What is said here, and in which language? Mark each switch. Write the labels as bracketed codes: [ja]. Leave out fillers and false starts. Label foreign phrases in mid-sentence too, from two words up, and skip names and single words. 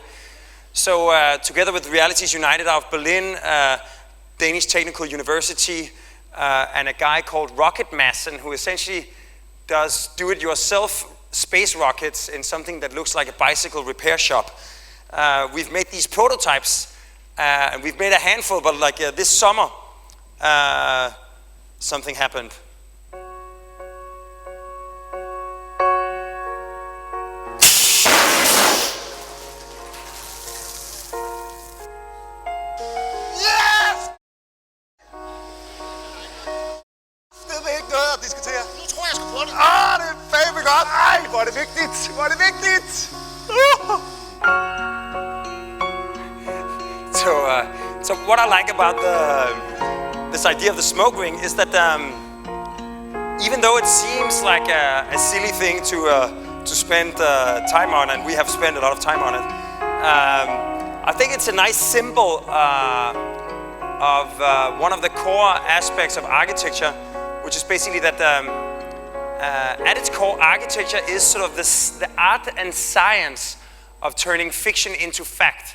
[en] So together with Realities United out of Berlin, Danish Technical University, and a guy called Rocket Madsen, who essentially does do-it-yourself space rockets in something that looks like a bicycle repair shop. We've made these prototypes, and we've made a handful, but like this summer, something happened. [da] Hvor er det vigtigt! Hvor er det vigtigt! [en] So what I like about this idea of the smoke ring is that even though it seems like a silly thing to spend time on, and we have spent a lot of time on it, I think it's a nice symbol of one of the core aspects of architecture, which is basically that at its core, architecture is sort of the art and science of turning fiction into fact.